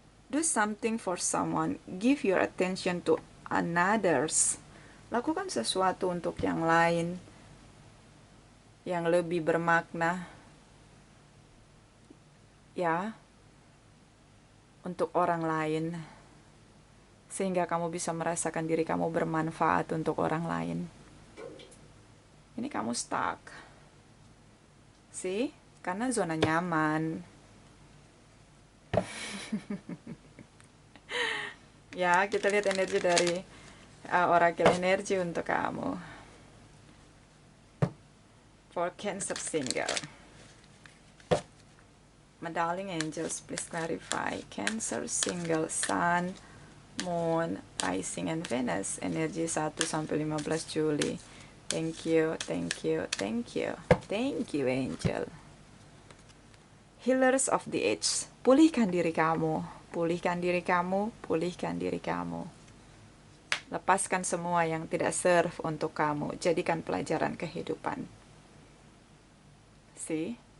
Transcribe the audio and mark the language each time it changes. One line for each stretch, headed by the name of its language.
English: Do something for someone. Give your attention to others.
Indonesian: Lakukan sesuatu untuk yang lain, yang lebih bermakna. Ya, untuk orang lain. Sehingga kamu bisa merasakan diri kamu bermanfaat untuk orang lain. Ini kamu stuck. Karena zona nyaman. Ya, kita lihat energi dari Oracle energi untuk kamu.
English: For Cancer single. My darling angels, please clarify. Cancer single, Sun, Moon, Rising, and Venus.
Indonesian: Energi 1 sampai 15 Juli.
English: Thank you, thank you, thank you. Thank you, Angel. Healers of the Age.
Indonesian: Pulihkan diri kamu, pulihkan diri kamu, pulihkan diri kamu. Lepaskan semua yang tidak serve untuk kamu. Jadikan pelajaran kehidupan. See?